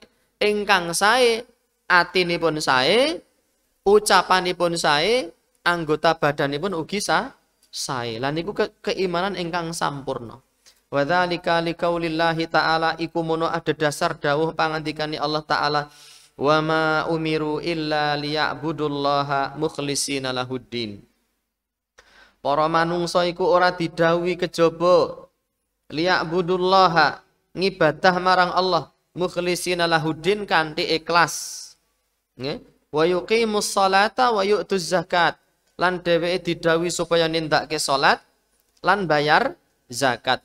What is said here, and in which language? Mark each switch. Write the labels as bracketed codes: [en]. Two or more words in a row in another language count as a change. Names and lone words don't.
[jv] Ingkang sae atinipun sae, ucapanipun sae, anggota badanipun ugi sae. Lan niku keimanan ingkang sampurna. [ar] Wa dzalika liqaulillahi ta'ala [jv] iku mono ada dasar dawuh pangandikane Allah taala. [ar] Wa ma umiru illa liya'budullaha mukhlishina lahuddin. [jv] Para manungsa iku ora didhawuhi kejaba liya'budullaha ngibadah marang Allah [ar] mukhlishina lahuddin [jv] kanthi ikhlas. Nggih. [ar] Wa yuqimus sholata wa yu'tuz zakat. [jv] Lan dheweke didhawuhi supaya nindakake salat lan bayar zakat.